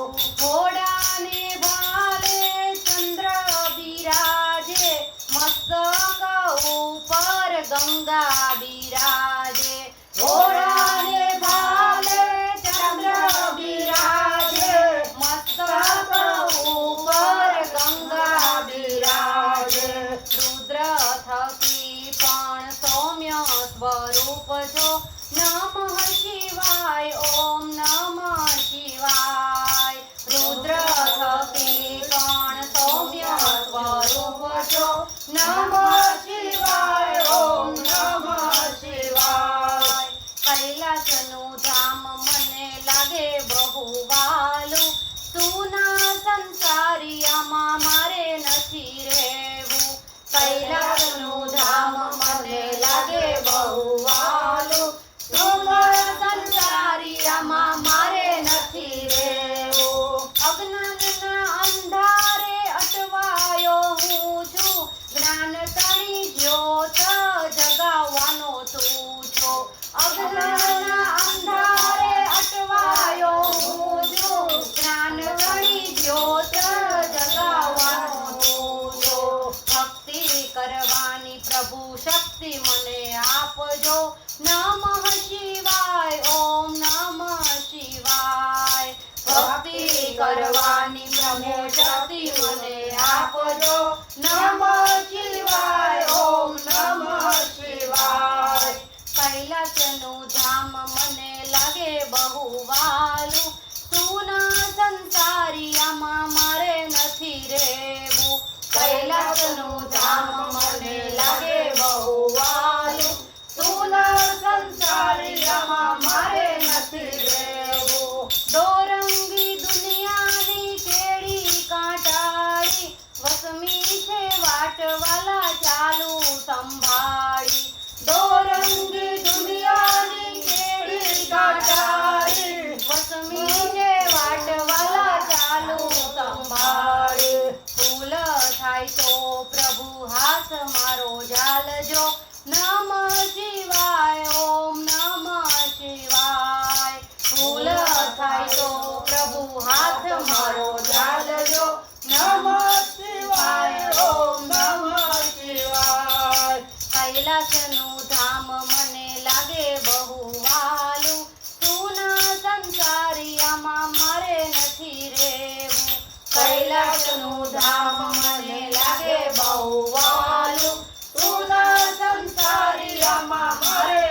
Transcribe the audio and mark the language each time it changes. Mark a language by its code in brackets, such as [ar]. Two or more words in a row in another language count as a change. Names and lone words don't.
[gu] ઘોડા ને ભાલે ચંદ્ર બિરાજે, મસ્તક ઉપર ગંગા બિરાજે। ઘોડા ને ભાલે ચંદ્ર બિરાજે, મસ્તક ઉપર ગંગા બિરાજે। રુદ્ર થકી પણ સૌમ્ય સ્વરૂપ જો, [sa] नमः शिवाय ओम नमः शिवाय। [gu] રુદ્ર થકી પણ સૌમ્ય સ્વરૂપ જો, [sa] नमः शिवाय ओम नमः शिवाय। [gu] કૈલાસનુ ધામ મને લાગે બહુ વાલુ, સુના સંસારી આમા મારે નથી રેવુ। કૈલાસનુ ધામ મને લાગે બહુ વાલુ, સુના સંસારી આમા મારે નથી રેવુ। અજ્ઞાનના અંધારે અટવાયો હું છું, જ્ઞાન તણી જ્યોત જગાવવાનો તું છો। અજ્ઞાનના અંધારે અટવાયો હું છું, જ્ઞાન તણી જ્યોત જગાવવાનો તું છો। ભક્તિ કરવાની પ્રભુ શક્તિ મને આપજો, [sa] नमः शिवाय ओम नमः शिवाय। [gu] ભક્તિ કરવાની પ્રભુ શક્તિ મને આપજો, [sa] नमः शिवाय ओम नमः शिवाय। [gu] કૈલાસનુ ધામ મને લાગે બહુ વાલુ, સુના સંસારી આમા મારે નથી રેવુ। કૈલાસનુ ધામ મને લાગે બહુ વાલુ, સુના સંસારી આમા મારે નથી રેવુ। દોરંગી દુનિયાની કેડી કાંટાળી, વસમી છે વાટવાળા ચાલુ સંભાળી। દોરંગી દુનિયાની કેડી કાંટાળી, વસમી છે વાટવાળા ચાલુ સંભાળી। ફૂલ થાય તો પ્રભુ હાથ મારો ઝાલજો, [sa] नमः शिवाय ओम नमः शिवाय। [gu] ફૂલ થાય તો પ્રભુ હાથ મારો ઝાલજો, [sa] नमः शिवाय ओम नमः शिवाय। [gu] કૈલાસનુ ધામ મને લાગે બહુ વાલુ, સુના સંસારી આમા મારે નથી રેવુ। કૈલાસનુ ધામ મને લાગે બહુ વાલુ, સુના સંસારી આમા